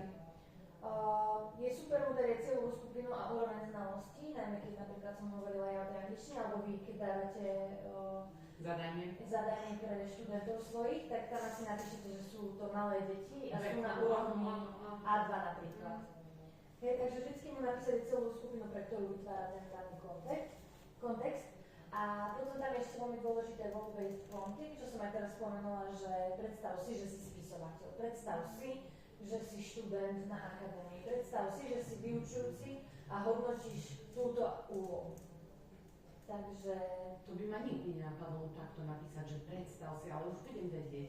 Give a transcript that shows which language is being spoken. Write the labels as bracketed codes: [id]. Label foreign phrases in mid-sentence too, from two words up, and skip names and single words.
[sk] Je super udariť celú skupinu a úroveň znalostí, najmä keď napríklad som hovorila aj o tej angličtine, alebo vy, keď dávate zadanie pre študentov svojich, tak tam asi napíšete, že sú to malé deti a sú na úrovni A2 napríklad. Takže vždycky mu napísali celú skupinu, pre ktorú vytvára ten daný kontext. A potom tam ešte veľmi dôležité [en] role-based prompting, [sk] čo som aj teraz spomenula, že predstav si, že si spisovateľ, predstav si, že si študent na akadémii, predstav si, že si vyučujúci a hodnotíš túto úlohu. Takže... To by ma nikdy nenapadlo takto napísať, že predstav si, ale už budem vedieť.